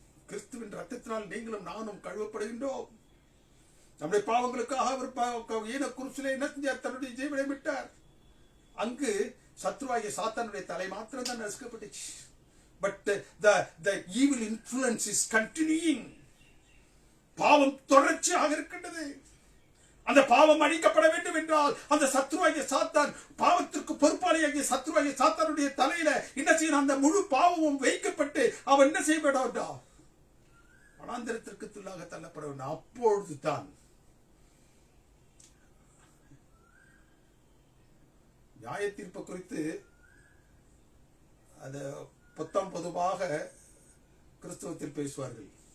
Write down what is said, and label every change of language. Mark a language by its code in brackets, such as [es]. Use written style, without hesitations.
[ta] கிறிஸ்துவின் ரத்தத்தினால் நீங்களும் நானும் கழுவப்படுகின்றோம். நம்முடைய பாவங்களுக்காக அவர் ஈன குருசிலே என்ன செஞ்சார்? தன்னுடைய ஜீவனை விட்டார். அங்கு சத்ருவாகிய சாத்தானுடைய தலை மாத்திரம் தான் நசுக்கப்பட்டுச்சு. [en] But the evil influence is continuing. [ta] பாவம் தொடர்ச்சியாக இருக்கின்றது. அந்த பாவம் அழிக்கப்பட வேண்டும் என்றால் அந்த சத்ருவாகிய சாத்தான், பாவத்திற்கு பொறுப்பாளியாகிய சத்ருவாகிய சாத்தானுடைய தலையில என்ன செய்யணும்? அந்த முழு பாவமும் வைக்கப்பட்டு அவன் என்ன செய்யப்பட வனாந்திரத்திற்குள்ளாக தள்ளப்பட வேண்டும். அப்பொழுதுதான் நியாய தீர்ப்பு குறித்து அது பொதுவாக கிறிஸ்தவத்தில் பேசுவார்கள்.